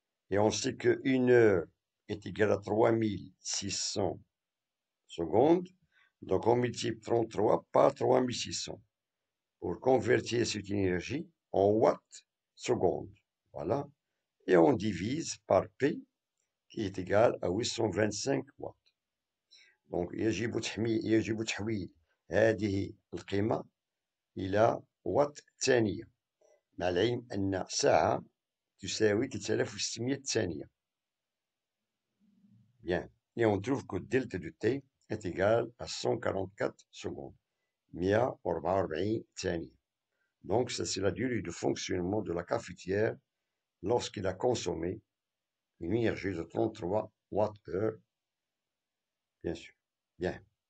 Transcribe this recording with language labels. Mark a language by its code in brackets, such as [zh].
[fr] Et on sait qu'une heure est égale à 3600 secondes. Donc on multiplie 33 par 3600 pour convertir cette énergie en watts secondes. Voilà. Et on divise par P qui est égal à 825 watts. [ar] Donc يجب تحويل هذه القيمة إلى وات ثانية، مع العلم أن ساعة تساوي 3600 ثانية. [fr] Bien. Et on trouve que delta de T est égal à 144 secondes. [ar] 144 ثانية. [fr] Donc, ça, c'est la durée de fonctionnement de la cafetière lorsqu'il a consommé une énergie de 33 Wh, bien sûr. Bien.